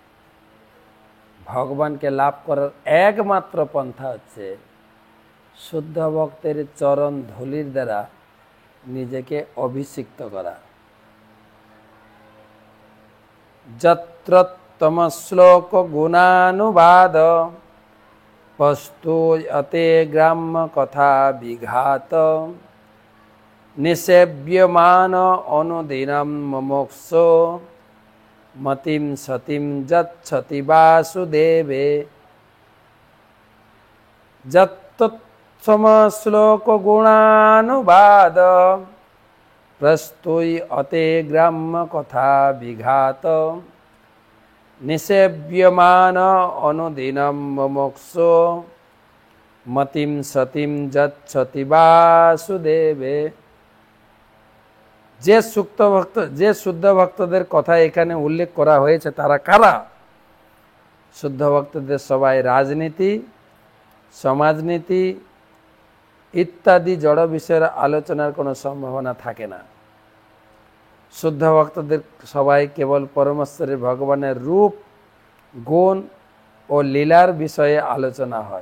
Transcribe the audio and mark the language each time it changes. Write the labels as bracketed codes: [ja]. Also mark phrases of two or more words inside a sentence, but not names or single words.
[bn] ভগবানকে লাভ করার একমাত্র পন্থা হচ্ছে শুদ্ধ ভক্তের চরণ ধুলির দ্বারা নিজেকে অভিষিক্ত করা। [sa] যত্রতম শ্লোক গুণানুবাদ পস্তুয়তে গ্রাম্য কথা বিঘাত নিষেব্যমান অনুদিনম মুমুক্ষু মতিম সতিম যচ্ছতি বাসুদেবে। যত্তম শ্লোক গুণানুবাদ প্রস্তুয়তে গ্রাম্য কথা বিঘাত নিষেব্যমান অনুদিনম মুমুক্ষু মতিম সতিম যচ্ছতি বাসুদেবে। [bn] যে শুদ্ধ ভক্তদের কথা এখানে উল্লেখ করা হয়েছে তারা কারা? শুদ্ধ ভক্তদের সবাই রাজনীতি, সমাজনীতি ইত্যাদি জড় বিষয়ের আলোচনার কোনো সম্ভাবনা থাকে না। শুদ্ধ ভক্তদের সবাই কেবল পরমেশ্বরের ভগবানের রূপ, গুণ ও লীলার বিষয়ে আলোচনা হয়।